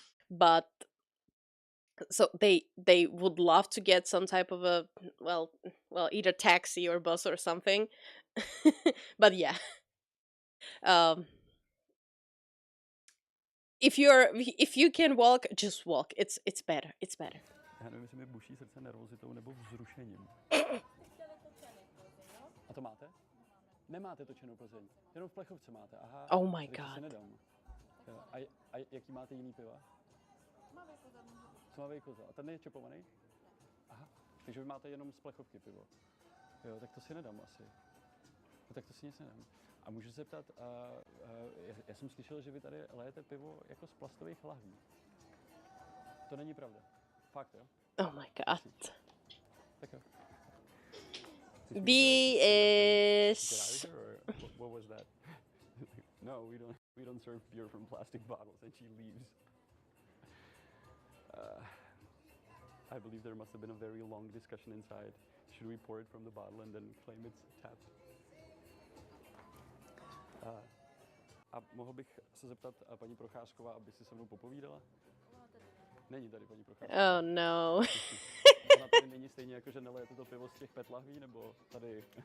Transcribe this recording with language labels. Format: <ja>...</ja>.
<en>But so they would love to get some type of a well either taxi or bus or something. But yeah. If you can walk, just walk. It's better. It's better.</en> <cs>Já nevím, jestli mi buší srdce nervozitou nebo vzrušením. A to máte? Nemáte točenou Plzeň. Jenom v Plechovce máte. Aha.</cs> <en>Oh my</en> <cs>tak to si</cs> <en>god.</en> <cs>nedám. Jo. A jaký máte jiný piva? Tmavý kozel. A ten je čepovaný? Aha. Takže vy máte jenom z Plechovky pivo. Jo, tak to si nedám asi. No, tak to si nic nedám. A můžu se zeptat, já jsem slyšel, že vy tady lejete pivo jako z plastových lahví. To není pravda. Fakt, jo?</cs> <en>Oh my god.</en> <cs>Tak jo.</cs> <en>BS. What was that? No, we don't serve beer from plastic bottles, and she leaves. I believe there must have been a very long discussion inside. Should we pour it from the bottle and then claim it's tapped?</en> <cs>A mohl bych se zeptat paní Procházková, aby si se mnou popovídala? Není tady paní Procházková.</cs> <en>Oh no.</en> <cs>Ona tady není stejně jako, že nelejete to pivo z těch PET lahví, nebo tady...</cs>